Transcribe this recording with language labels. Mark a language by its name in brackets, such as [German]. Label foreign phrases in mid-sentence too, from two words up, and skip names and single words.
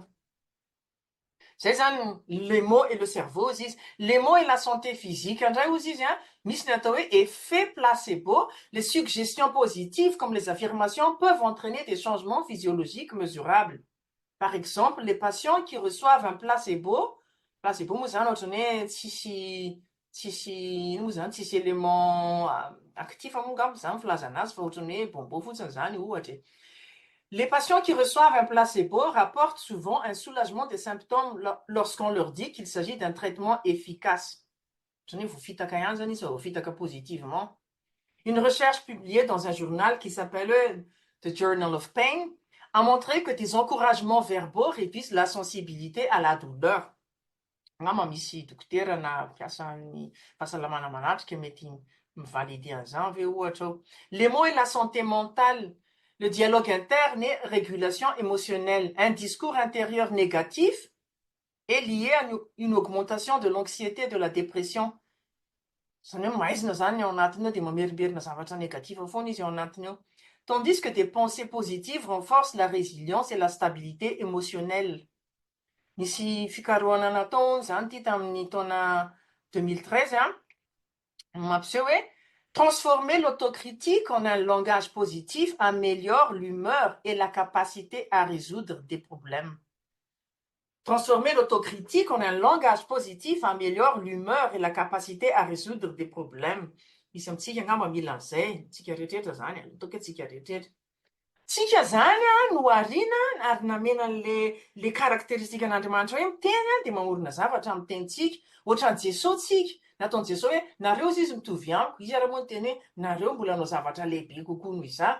[French] C'est ça, les mots et le cerveau, les mots et la santé physique. Effet placebo, les suggestions positives comme les affirmations peuvent entraîner des changements physiologiques mesurables. Par exemple, les patients qui reçoivent un placebo [Malagasy] moa zany ohatrany hoe tsisy tsisy ino moa zany tsisy [French] élément actif [Malagasy] moa ngamba zany filaza anazy fa ohatrany hoe bonbon fotsiny zany ohatra. [French] Les patients qui reçoivent un placebo rapportent souvent un soulagement des symptômes lorsqu'on leur dit qu'il s'agit d'un traitement efficace. Positivement. Une recherche publiée dans un journal qui s'appelle The Journal of Pain a montré que des encouragements verbaux réduisent la sensibilité à la douleur. [Malagasy] Angamba misy dokotera na mpiasa amin'ny fahasalamana manatrika mety mivalider an'izany ve ohatra ao. [French] Les mots et la santé mentale, le dialogue interne et régulation émotionnelle. Un discours intérieur négatif est lié à une augmentation de l'anxiété et de la dépression. [Malagasy] Zany hoe maizina zany ao anatiny ao dia mamerimberina zavatra négatif foana izy ao anatiny ao. [French] Tandis que des pensées positives renforcent la résilience et la stabilité émotionnelle. [Malagasy] Nisy fikarohana natao zany ity tamin'ny taona 2013 mampiseho hoe [French] transformer l'autocritique en un langage positif améliore l'humeur et la capacité à résoudre des problèmes. Transformer l'autocritique en un langage positif améliore l'humeur et la capacité à résoudre des problèmes. [Malagasy] Misy amintsika angamba mila an'izay, tsika rehetrarehetra zany, ataoko hoe tsika rehetrarehetra. Tsika zany no ariana ary namena le caractéristique an'Andriamanitra hoe miteny dia mamorona zavatra amin'ny tenintsika. Ohatran'i Jesosy tsika, nataon'i Jesosy hoe nareo izy mitovy amiko, izy ara moa ny teny hoe nareo mbola hanao zavatra lehibe kokoa noho izaho.